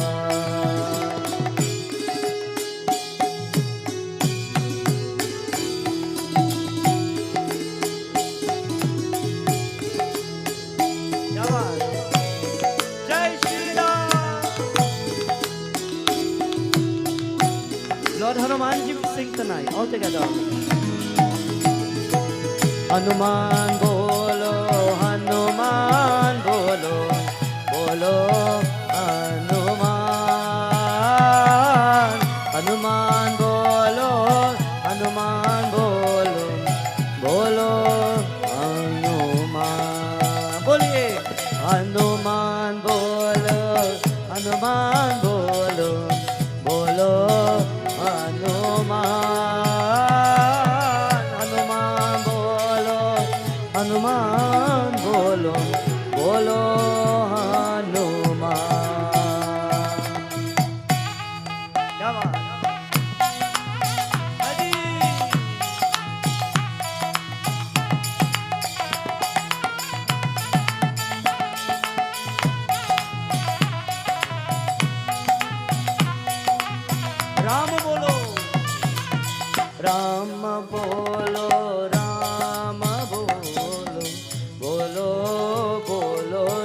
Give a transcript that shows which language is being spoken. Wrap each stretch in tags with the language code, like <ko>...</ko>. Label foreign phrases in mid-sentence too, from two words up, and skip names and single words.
<hi>जय श्री राम.</hi> <en>Lord Hanumanji will sing tonight, all together.</en> <hi>हनुमान बोलो, हनुमान बोलो, बोलो हनुमान. हनुमान बोलो, हनुमान बोलो, बोलो हनुमान. बोलिए हनुमान बोलो, हनुमान बोलो, बोलो हनुमान. हनुमान बोलो, हनुमान बोलो, बोलो हनुमान. क्या बात? हरी राम बोलो, राम बोलो, राम बोलो, बोलो बोलो</hi>